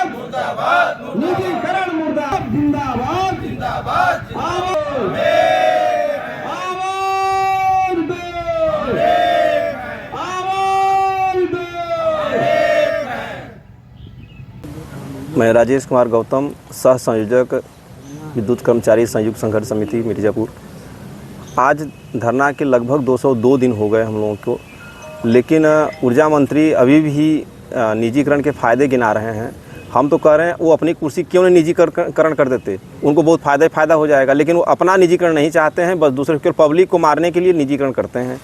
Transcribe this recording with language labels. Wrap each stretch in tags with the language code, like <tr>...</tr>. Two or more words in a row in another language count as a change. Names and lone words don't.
<hi>मुर्दाबाद निजीकरण मुर्दाबाद जिंदाबाद जिंदाबाद आवाज दो आवाज दो। मैं राजेश कुमार गौतम, सह संयोजक विद्युत कर्मचारी संयुक्त संघर्ष समिति मिर्ज़ापुर। आज धरना के लगभग 202 दिन हो गए हम लोगों को, लेकिन ऊर्जा मंत्री अभी भी निजीकरण के फ़ायदे गिना रहे हैं। हम तो कह रहे हैं वो अपनी कुर्सी क्यों नहीं निजीकरण कर देते, उनको बहुत फ़ायदा हो जाएगा, लेकिन वो अपना निजीकरण नहीं चाहते हैं, बस दूसरे के पब्लिक को मारने के लिए निजीकरण करते हैं।</hi>